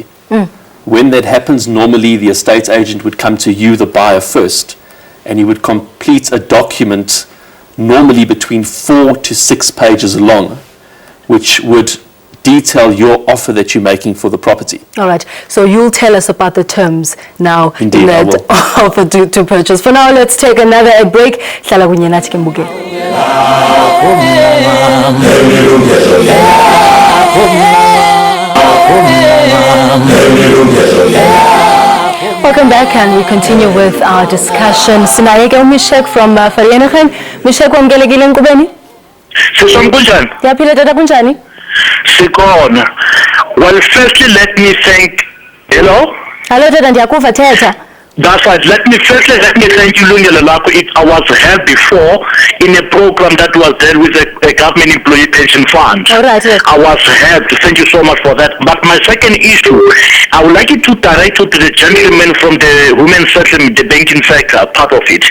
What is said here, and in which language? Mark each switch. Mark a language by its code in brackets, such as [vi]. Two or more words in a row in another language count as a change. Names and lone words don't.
[en] When that happens, normally the estate agent would come to you, the buyer, first, and he would complete a document normally between 4 to 6 pages long, which would detail your offer that you're making for the property. All right, so you'll tell us about the terms now Indeed, in I that will. offer to purchase. For now, let's take another break. [xh] Hlala kunye nathi ke Mbukeli. [en] Welcome back, and we continue with our discussion. [xh] Sinaye ke uMishek from Vereeniging. Mishek, wamkelekile enkqubeni? Sisam kunjani? Yaphila tata, kunjani? Sikhona. [en] Well, firstly, let me thank. Hello? [xh] Hello tata, ndiyakuva, thetha. [en] That's right. Let me thank Yilungelo Lakho. I was here before in a program that was there with a government employee pension fund. All right, yes. I was here. Thank you so much for that. But my second issue, I would like you to direct it to the gentleman from the women's settlement, the banking sector, part of it.